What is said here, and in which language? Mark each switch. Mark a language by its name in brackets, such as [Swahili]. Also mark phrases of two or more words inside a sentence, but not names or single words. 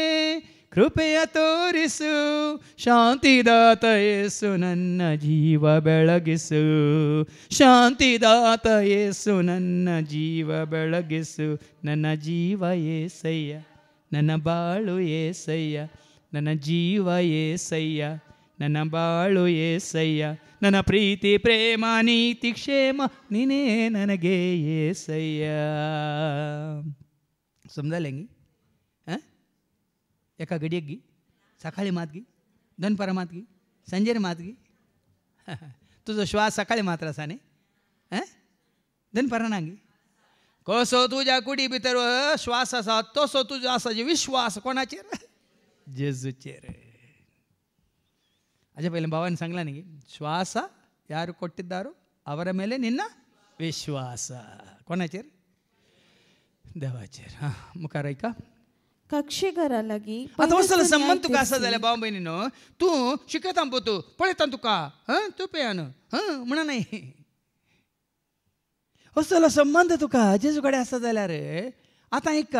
[Kannada] ಕೃಪೆಯ ತೋರಿಸು ಶಾಂತಿದಾತ ಯೇಸು ನನ್ನ ಜೀವ ಬೆಳಗಿಸು ಶಾಂತಿದಾತ ಯೇಸು ನನ್ನ ಜೀವ ಬೆಳಗಿಸು ನನ್ನ ಜೀವ ಏಸಯ್ಯ ನನ್ನ ಬಾಳು ಏಸಯ್ಯ ನನ್ನ ಜೀವ ಏಸಯ್ಯ ನನ್ನ ಬಾಳು ಏಸಯ್ಯ ನನ್ನ ಪ್ರೀತಿ ಪ್ರೇಮ ನೀತಿ ಕ್ಷೇಮ ನೀನೇ ನನಗೆ ಏಸಯ್ಯ. [Konkani] समजालें गी एका घडयेक गी सकाळी मात गी दनपारां मात गी सांजेर मात गी तुजो श्वास सकाळी मात्र आसा न्ही दनपारां ना गी कसो तुज्या कुडी भितर श्वास आसा तसो तुजो आसा जे विश्वास कोणाचेर जेजूचेर. हाजे पयलें भावान सांगलां न्ही [Kannada] ಶ್ವಾಸ ಯಾರು ಕೊಟ್ಟಿದ್ದಾರೋ ಅವರ ಮೇಲೆ ನಿನ್ನ ವಿಶ್ವಾಸ [Konkani] कोणाचेर देवाचेर. हां मुखार ऐका कक्षेकारा लागी आता असलं संबंध तुका असा जाल्या भाव बहिणीनो तू शिकता तू पळयता तुका तू पेयान म्हणा नाही असलो संबंध तुका जेजू कडेन आसा जाल्यार आता ऐका